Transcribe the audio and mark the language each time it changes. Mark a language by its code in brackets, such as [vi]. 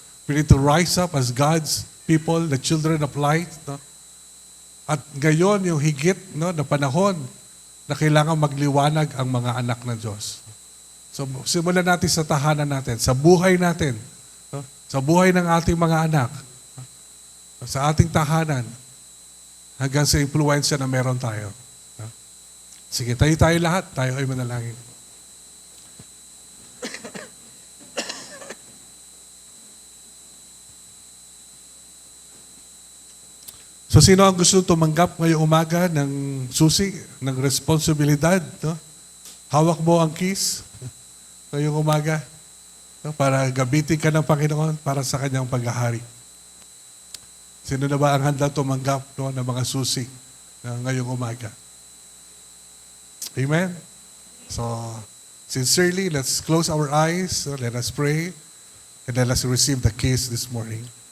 [en] We need to rise up as God's people, the children of light. [tl] No? At ngayon, yung higit, no, na panahon na kailangan magliwanag ang mga anak ng Diyos. So, simulan natin sa tahanan natin, sa buhay natin, no? Sa buhay ng ating mga anak, no? Sa ating tahanan, hanggang sa impluensya na meron tayo. No? Sige, tayo lahat, tayo ay manalangin. So, sino ang gusto tumanggap ngayong umaga ng susi, ng responsibilidad? No? Hawak mo ang keys ngayong umaga, no? Para gamitin ka ng Panginoon para sa kanyang paghahari. Sino na ba ang handa tumanggap, no, ng mga susi ngayong umaga? Amen? [en] So, sincerely, let's close our eyes, so let us pray, and let us receive the keys this morning.